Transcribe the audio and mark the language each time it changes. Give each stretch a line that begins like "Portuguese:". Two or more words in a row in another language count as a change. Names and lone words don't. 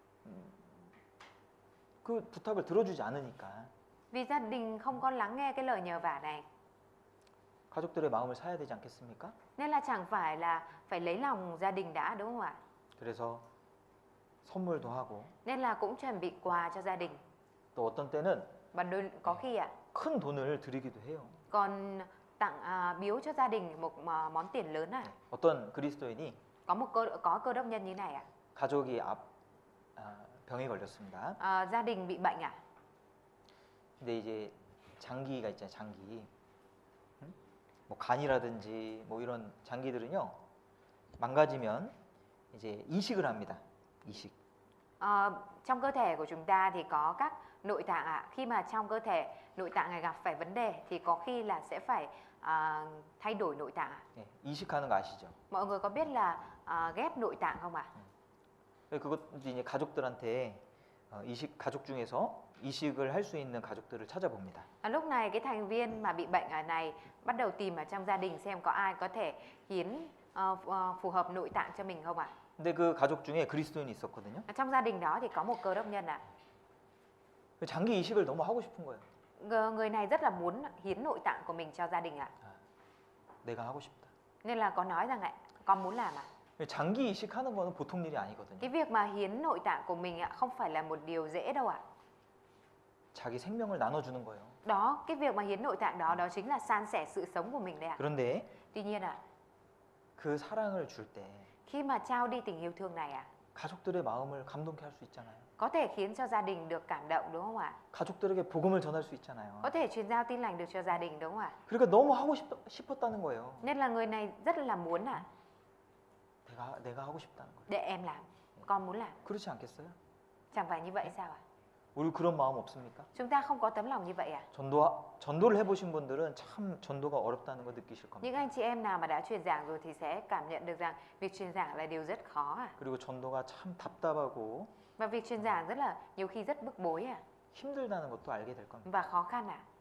Korean: 그 부탁을 들어주지 않으니까
Vietnamese: vì gia đình không có lắng nghe cái lời nhờ vả này,
Korean: 가족들의 마음을 사야 되지 않겠습니까?
Vietnamese: nên là chẳng phải là phải lấy lòng gia đình đã, đúng không ạ?
Korean: 그래서 선물도 하고
Vietnamese: Nên là cũng chuẩn bị quà cho gia đình.
Korean: 또 어떤 때는
Vietnamese: Và có khi ạ,
Korean: 큰 돈을 드리기도 해요.
Vietnamese: còn tặng biếu cho gia đình một món tiền lớn ạ.
Korean: 어떤 그리스도인이
Vietnamese: Có cơ đốc nhân như này ạ.
Korean: 가족이 병에 걸렸습니다.
Vietnamese: Gia đình bị bệnh ạ.
Korean: 근데 이제 장기가 있잖아요, 장기. 응? 뭐 간이라든지 뭐 이런 장기들은요 망가지면 이제 이식을 합니다. 이식.
Vietnamese: Trong cơ thể của chúng ta thì có các nội tạng ạ. Khi mà trong cơ thể nội tạng này gặp phải vấn đề thì có khi là sẽ phải thay đổi nội tạng ạ.
Korean: 네, 이식하는 거 아시죠?
Vietnamese: Mọi người có biết là ghép nội tạng không ạ?
Korean: 그것도 이제 가족들한테 이식 가족 중에서 이식을 할 수 있는 가족들을 찾아봅니다.
Vietnamese: Lúc này cái thành viên mà bị bệnh này bắt đầu tìm ở trong gia đình xem có ai có thể hiến phù hợp nội tạng cho mình không ạ?
Korean: 근데 그 가족 중에 그리스도인이 있었거든요.
Vietnamese: Trong gia đình đó thì có một cơ đốc nhân ạ.
Korean: 장기 이식을 너무 하고 싶은 거예요.
Vietnamese: Người này rất là muốn hiến nội tạng của mình cho gia đình ạ.
Korean: 내가 하고 싶다.
Vietnamese: Nên là có nói rằng ạ, con muốn làm ạ.
Korean: 장기 이식하는 거는 보통 일이 아니거든요.
Vietnamese: Cái việc mà hiến nội tạng của mình ạ không phải là một điều dễ đâu ạ.
Korean: 자기 생명을 나눠주는 거예요.
Vietnamese: Đó, cái việc mà hiến nội tạng đó chính là san sẻ sự sống của mình đấy ạ.
Korean: 그런데
Vietnamese: Tuy nhiên ạ,
Korean: 그 사랑을 줄 때
Vietnamese: khi mà trao đi tình yêu thương này ạ,
Korean: 가족들의 마음을 감동케 할 수 있잖아요.
Vietnamese: có thể khiến cho gia đình được cảm động đúng không ạ?
Korean: 가족들에게 복음을 전할 수 있잖아요.
Vietnamese: Có thể truyền giao tin lành được cho gia đình đúng không ạ?
Korean: 그러니까 너무 하고 싶었다는 거예요.
Vietnamese: Nên là người này rất là muốn ạ,
Korean: 내가 하고 싶다는 거예요.
Vietnamese: để em làm, con muốn làm.
Korean: 그렇지 않겠어요?
Vietnamese: Chẳng phải như vậy sao ạ?
Korean: 우리 그런 마음 없습니까?
Vietnamese: Chúng ta không có tấm lòng như vậy à?
Korean: 전도를 해보신 분들은 참 전도가 어렵다는 거 느끼실 겁니다.
Vietnamese: Những anh chị em nào mà đã truyền giảng rồi thì sẽ cảm nhận được rằng việc truyền giảng là điều rất khó à?
Korean: 그리고 전도가 참 답답하고
Vietnamese: Và việc truyền giảng rất là nhiều khi rất bức bối à?
Korean: 힘들다는 것도 알게 될 겁니다.
Vietnamese: Và khó khăn à?